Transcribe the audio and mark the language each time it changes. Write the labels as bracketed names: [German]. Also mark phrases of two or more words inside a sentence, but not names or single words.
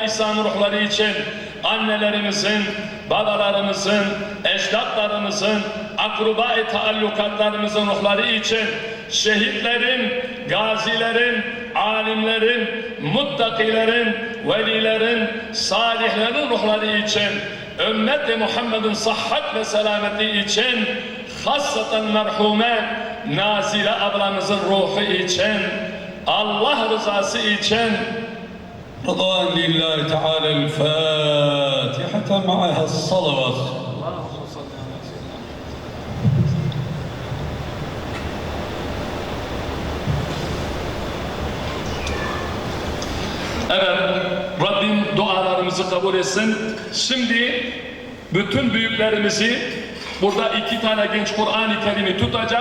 [Turkish] İslam ruhları için annelerimizin, babalarımızın, ecdatlarımızın, akraba-i taallukatlarımızın ruhları için şehitlerin, gazilerin, alimlerin, muttakilerin, velilerin, salihlerin ruhları için ümmet-i Muhammed'in sıhhat ve selameti için hassaten merhume Nazile ablamızın ruhu için, Allah rızası için [Arabic] رضوان لله تعالى الفاتحة معها الصلوات. [Turkish] Evet, Rabbim dualarımızı kabul etsin. Şimdi bütün büyüklerimizi, burada iki tane genç Kur'an-ı Kerim'i tutacak.